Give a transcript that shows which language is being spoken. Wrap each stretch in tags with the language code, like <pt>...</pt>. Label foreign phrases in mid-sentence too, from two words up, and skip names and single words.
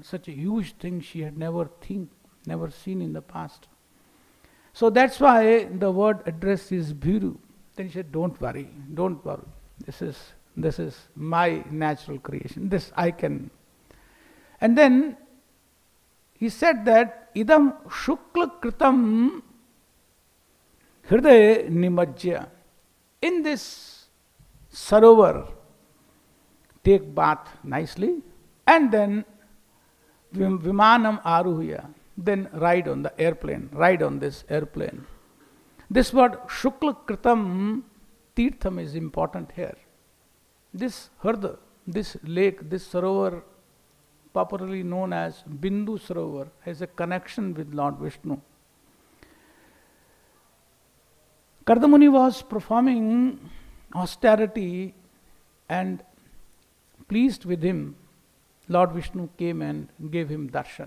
<en>Such a huge thing she had never seen in the past. So that's why the word addressed is bhīru. Then she said, don't worry. This is my natural creation. This I can. And then he said that</en> <sa>idam śukla-kṛtaṁ hrade nimajjya.</sa> <en>In this sarovar, take bath nicely, and then</en> <sa>vimānam āruha,</sa> <en>then ride on the airplane, ride on this airplane. This word</en> <sa>śukla-kṛtaṁ, tīrtham,</sa> <en>is important here. This hrade, this lake, this sarovar, popularly known as Bindu Sarovar, has a connection with Lord Viṣṇu. Kardama Muni was performing austerity and pleased with him, Lord Viṣṇu came and gave him darshan.</en>